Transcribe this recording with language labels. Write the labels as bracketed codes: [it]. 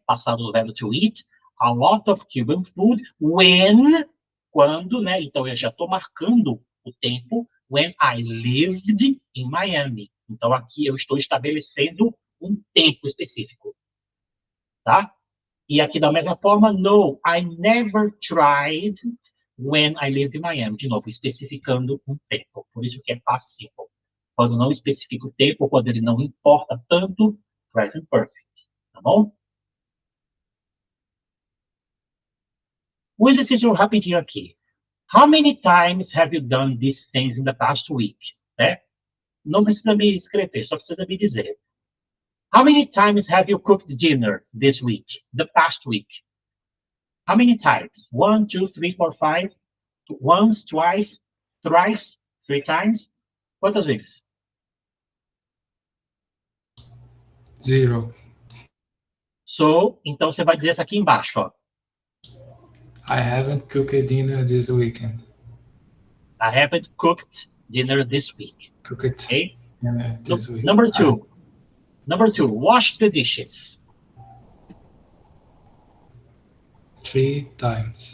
[en] Passado do verbo to eat, a lot of Cuban food when, [pt] quando, né? Então eu já estou marcando o tempo [en] when I lived in Miami. [pt] Então aqui eu estou estabelecendo um tempo específico, tá? E aqui da mesma forma, [en] no, I never tried when I lived in Miami. [pt] De novo, especificando um tempo. Por isso que é past simple. Quando não especifica o tempo, quando ele não importa tanto, present perfect. Tá bom? Um exercício rapidinho aqui. [en] How many times have you done these things in the past week? [pt] Né? Não precisa me escrever, só precisa me dizer. [en] How many times have you cooked dinner this week? The past week? How many times? 1, 2, 3, 4, 5? Once, twice, thrice, 3 times? [pt] Quantas vezes? 0. So, então você vai dizer isso aqui embaixo, ó. [en] I haven't cooked dinner this weekend. I haven't cooked dinner this week. Cooked Okay? dinner this week. Number 2. Number 2, wash the dishes. 3 times.